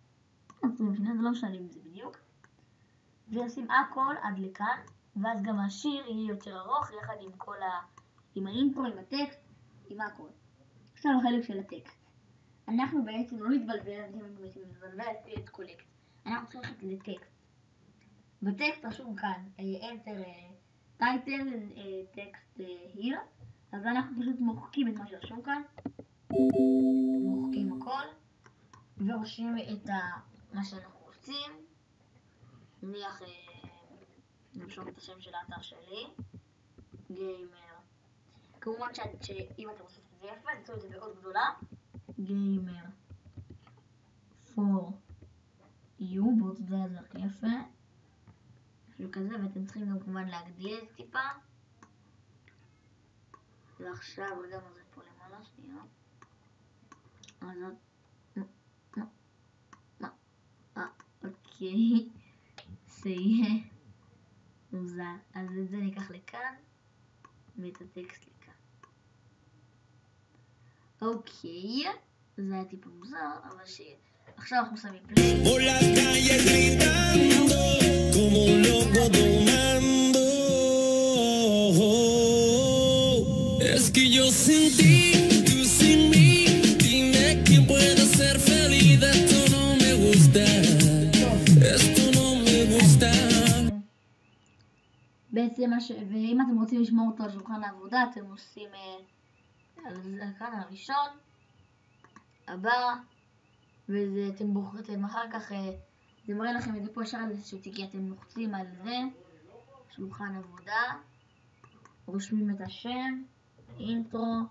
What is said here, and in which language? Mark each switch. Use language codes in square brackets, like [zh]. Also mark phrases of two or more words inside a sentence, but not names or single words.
[he] 20 שניות, זה לא משנה אם זה בדיוק. ועושים הכל עד לכאן, ואז גם השיר יהיה יותר ארוך, יחד עם כל עם האינטרו, עם הטקסט, עם הכל. עכשיו החלק של הטקסט. אנחנו בעצם לא נתבלבל, את קולקט. אנחנו צריכים ללכת לטקסט. בטקסט רשום כאן, [en] enter title, text here. [he] אז אנחנו פשוט מוחקים את מה שרשום כאן. מוחקים הכל. ורושמים את מה שאנחנו רוצים. נניח, נרשום את השם של האתר שלי. גיימר. כמובן שאם אתם עושים את זה יפה, תעשו את זה מאוד גדולה. גיימר. for you, בואו תדעו את זה הכי יפה. משהו כזה, ואתם צריכים גם כמובן להגדיל את זה טיפה. ועכשיו גם זה פה למעלה, שנייה. אוקיי. זה יהיה מוזר. אז את זה ניקח לכאן, ואת הטקסט לכאן. אוקיי. זה היה טיפה מוזר, אבל שיהיה. עכשיו אנחנו שמים פליי. [es] Por las calles gritando como un loco tomando. Es que yo sin ti, tú sin mí. Dime quién puede ser feliz. Esto no me gusta. Esto no me gusta. [he] בעצם ואם אתם רוצים לשמור אותו על שולחן העבודה, אתם עושים כאן הראשון, הבא, ואתם בוחרים אחר כך, זה מראה לכם את זה פה ישר על איזשהו תיקי, אתם לוחצים על זה, שולחן עבודה, רושמים את השם, אינטרו,